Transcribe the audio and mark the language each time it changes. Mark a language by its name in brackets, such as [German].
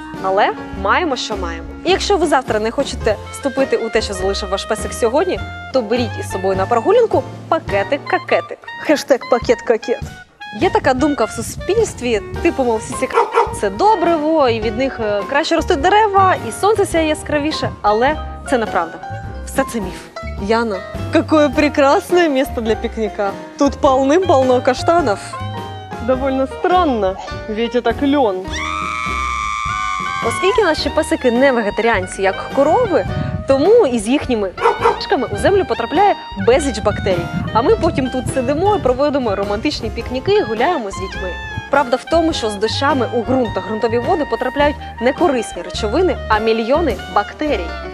[Ukrainian] Але маємо, що маємо. І якщо ви завтра не хочете вступити у те, що залишив ваш песик сьогодні, то беріть із собою на прогулянку пакетик-какетик. Хештег пакет-какет. Є така думка в суспільстві, типу, мов, всі – це добриво, і від них краще ростуть дерева, і сонце сяє яскравіше. Але це неправда. Все це міф. [Russian] Яна, какое прекрасное место для пикника. Тут полным-полно каштанов. Довольно странно, ведь это клен. [Ukrainian] Оскільки наші песики не вегетаріанці, як корови, тому із їхніми кашками у землю потрапляє безліч бактерій. А ми потім тут сидимо і проводимо романтичні пікніки і гуляємо з дітьми. Правда в тому, що з дощами у ґрунт та ґрунтові води потрапляють не корисні речовини, а мільйони бактерій.